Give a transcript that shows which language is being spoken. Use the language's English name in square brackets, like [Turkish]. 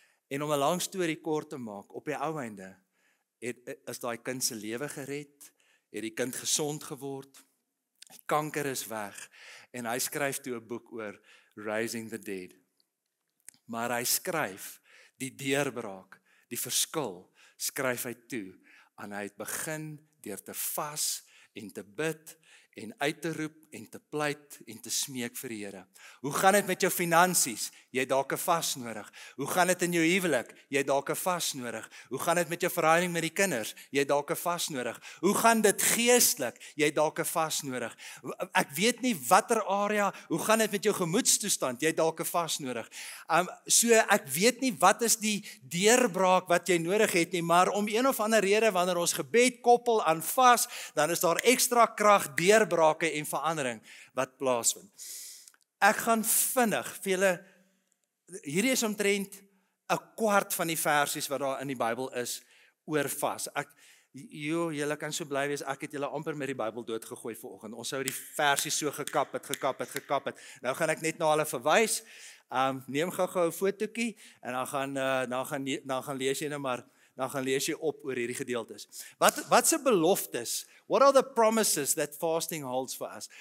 [Afrikaans] En om 'n lang storie kort te maak, op die ou einde is daai kind se lewe gered, het die kind gesond geword, die kanker is weg, en hy skryf toe 'n boek oor Raising the Dead. Maar hy skryf die deurbraak, die verskil, skryf hy toe, en hy het begin deur te vas en te bid en uit te roep en te pleit en te smeek vir die Here. Hoe gaan dit met jou finansies? Jy het dalk 'n vas nodig. Hoe gaan dit in jou huwelik? Jy het dalk 'n vas nodig. Hoe gaan dit met jou verhouding met die kinders? Jy het dalk 'n vas nodig. Hoe gaan dit geestelik? Jy het dalk 'n vas nodig. Ek weet nie watter area, hoe gaan dit met jou gemoedstoestand? Jy het dalk 'n vas nodig. So ek weet nie wat is die deurbraak wat jy nodig het nie, maar om een of ander rede wanneer ons gebed koppel aan vas, dan is daar ekstra krag, deurbrake en verandering wat plaasvind. Ek gaan vinnig vir julle, hierdie is omtrent 'n kwart van die versies wat daar in die Bybel is oor vas. Julle kan so bly wees, ek het julle amper met die Bybel doodgegooi vanoggend. ons sou die versies so gekap het. Nou gaan ek net na hulle verwys. Neem gou-gou 'n fotootjie en dan gaan lees jy nou maar, dan gaan lees jy op oor hierdie gedeeltes. Wat se beloftes? [English] What are the promises that fasting holds for us?